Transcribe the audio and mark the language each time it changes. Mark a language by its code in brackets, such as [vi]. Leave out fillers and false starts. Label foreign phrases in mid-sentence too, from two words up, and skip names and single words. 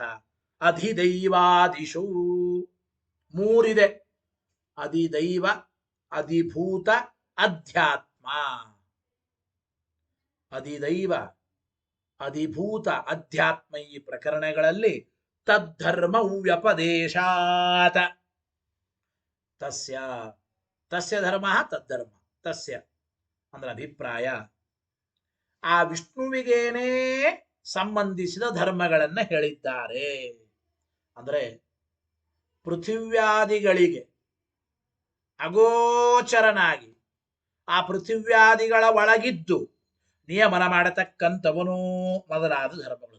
[kn] ಅಧಿದೈವಾದಿಷು ಮೂರಿದೆ. ಅಧಿದೈವ, ಅಧಿಭೂತ, ಅಧ್ಯಾತ್ಮ. ಅಧಿದೈವ, ಅಧಿಭೂತ, ಅಧ್ಯಾತ್ಮ ಈ ಪ್ರಕರಣಗಳಲ್ಲಿ [sa] ತದ್ಧರ್ಮ ವ್ಯಪದೇಶಾತ. ತಸ್ಯ ತಸ್ಯ ಧರ್ಮ ತದ್ಧರ್ಮ. [kn] ತಸ್ಯ ಅಂದ್ರೆ ಅಭಿಪ್ರಾಯ. ಆ ವಿಷ್ಣುವಿಗೇನೇ ಸಂಬಂಧಿಸಿದ ಧರ್ಮಗಳನ್ನ ಹೇಳಿದ್ದಾರೆ. ಅಂದ್ರೆ ಪೃಥಿವ್ಯಾದಿಗಳಿಗೆ ಅಗೋಚರನಾಗಿ ಆ ಪೃಥಿವ್ಯಾದಿಗಳ ಒಳಗಿದ್ದು ನಿಯಮನ ಮಾಡತಕ್ಕಂಥವನು ಮೊದಲಾದ ಧರ್ಮಗಳು.